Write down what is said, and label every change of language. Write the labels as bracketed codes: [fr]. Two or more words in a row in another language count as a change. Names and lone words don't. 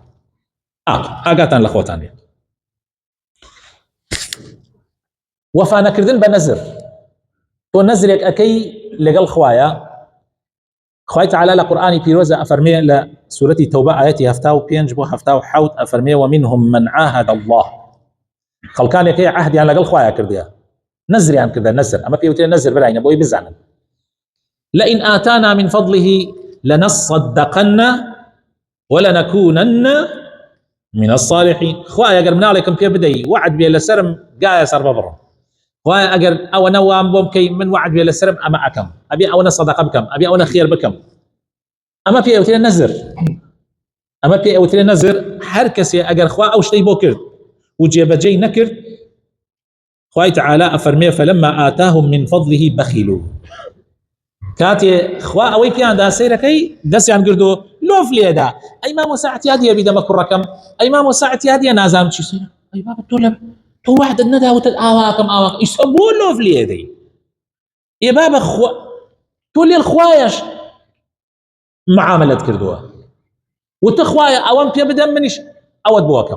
[ckb] ئاگاتان لە خۆتان بێت. وەفانەکردن بە نەزر. تۆ نەزرێک ئەکەی لەگەڵ خوایە. خوای تەعالی لە قورئانی پیرۆزە ئەفەرمێ لە سوورەتی تەوبە ئایەتی 75 بۆ 77 ئەفەرمێ [ar] ومنهم من عاهد الله. [ckb] خەڵکانێک هەیە عەهدیان لەگەڵ خوایە کردیە، نەزریان کردە. نەزر ئەمە پێوترێ نەزر براینە بۆی بزانن. [ar] لئن آتانا من فضله لنصدقن ولنكونن من الصالحين. [ckb] خوایە ئەگەر مناڵێکم پێ بدەی وعد بێ لەسرم گایە سەر ببڕم. خوایە ئەگەر ئەوە نەوام بۆ بکەی من وعد بێ لەسرم ئەمە ئەکەم، ئەبێ ئەوە سەدەقە بکەم، ئەبێ ئەوە خێر بکەم. ئەمە پێ ئەوترێ نەزر. ئەمە پێ ئەوترێ نەزر. هەر کەسێ ئەگەر خوا ئەو شتەی بۆ کرد و جێبەجێی نەکرد، خوای تەعالی ئەفەرمێ [ar] فلما آتاهم من فضله بخلوا. [ckb] کاتێ خوا ئەوەی پێیاندا سەیرەکەی دەستیان گردو لۆف لێدا. ئەی مامۆ ساعەتی هەدیە بیدەمە کوڕەکەم، ئەی مامۆ ساعەتی هەدیە نازانم چی سەیرە. ئەی بابە تۆ وعدت نەداوتت ئاواکەم ئاواکەم، ئیسا بۆ لۆف لێدەی؟ ئێ بابە تۆ لێڵ خوایەش معاملەت کردووە وتە خوایە ئەوەم پێ بدەم منیش ئەوەت بۆکەم.